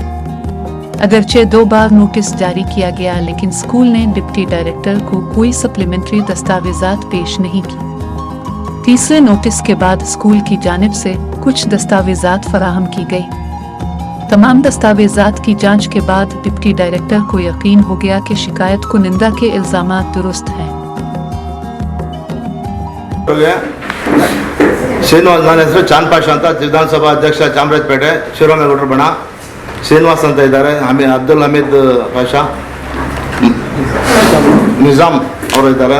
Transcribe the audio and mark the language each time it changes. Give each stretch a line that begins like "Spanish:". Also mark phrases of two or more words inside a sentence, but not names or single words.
Urdu: اگرچہ 2 بار نوٹس جاری کیا گیا، لیکن اسکول نے
English: deputy director
Urdu: کو کوئی سپلیمنٹری دستاویزات پیش نہیں کی. تیسرے نوٹس کے بعد اسکول کی جانب سے کچھ دستاویزات فراہم کی گئی. تمام دستاویزات کی جانچ کے بعد
English: deputy director
Urdu: کو یقین ہو گیا کہ شکایت کنندہ کے الزامات درست ہیں.
Kannada: ಶ್ರೀನಿವಾಸ್, ನನ್ನ ಹೆಸರು ಚಾಂದ್ ಪಾಷಾ ಅಂತ, ವಿಧಾನಸಭಾ ಅಧ್ಯಕ್ಷ ಚಾಮರಾಜಪೇಟೆ, ಶಿವರಾಮೇಗೌಡರ ಬಣ. ಶ್ರೀನಿವಾಸ್ ಅಂತ ಇದ್ದಾರೆ, ಅಬ್ದುಲ್ ಹಮೀದ್ ಪಾಷಾ, ನಿಜಾಮ್ ಅವರು ಇದ್ದಾರೆ.